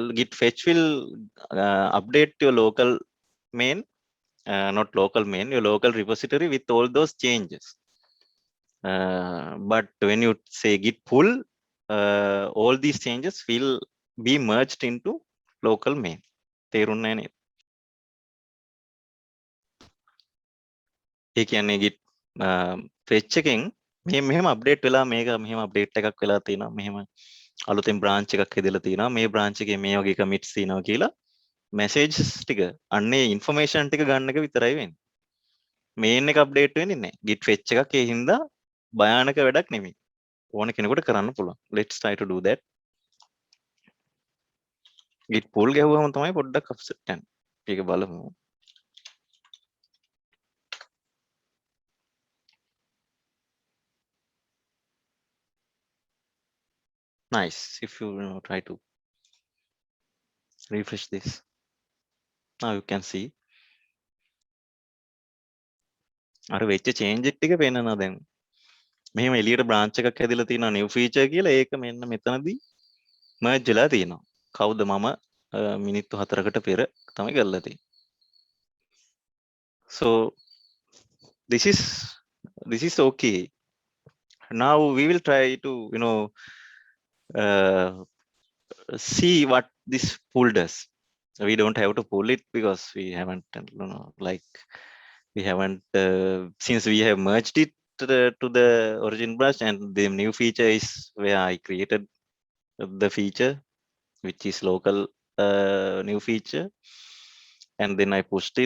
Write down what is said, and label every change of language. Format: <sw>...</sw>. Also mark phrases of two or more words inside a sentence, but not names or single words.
<en>Git fetch will update your local main, not local main, your local repository with all those changes. But when you say git pull, all these changes will be merged into local main.</en> <si>තේරුණා නේද? ඒ කියන්නේ git fetch එකෙන් මෙහෙම අප්ඩේට් වෙලා මේක මෙහෙම අප්ඩේට් එකක් වෙලා තියෙනවා, මෙහෙම අලුතෙන් branch එකක් හදලා තියෙනවා, මේ branch එකේ මේ වගේ commits තියෙනවා කියලා messages ටික අන්නේ information ටික ගන්න එක විතරයි වෙන්නේ. main එක අප්ඩේට් වෙන්නේ නැහැ. git fetch එකක් ඒ හින්දා භයානක වැඩක් නෙමෙයි. ඕන කෙනෙකුට කරන්න පුළුවන්.</si> <en>Let's try to do that.</en> <si>git pull ගැහුවම තමයි පොඩ්ඩක් upset යන්නේ. ඒක බලමු. Nice.</si> <en>If you, try to refresh this, now you can see</en> <si>අර වෙච්ච change ටික පේනවා දැන්. මෙහෙම එළියට branch එකක් හැදිලා තියෙනවා</si> <en>new feature</en> <si>කියලා. ඒක මෙන්න මෙතනදී merge වෙලා තියෙනවා. කවුද මම මිනිත්තු 4කට පෙර තමයි කරලා තියෙන්නේ.</si> <en>So this is okay. Now we will try to uh, see what this pull does. We don't have to pull it because we haven't like we haven't since we have merged it, to the origin branch, and the new feature is where I created the feature, which is local new feature, and then I pushed it.</en>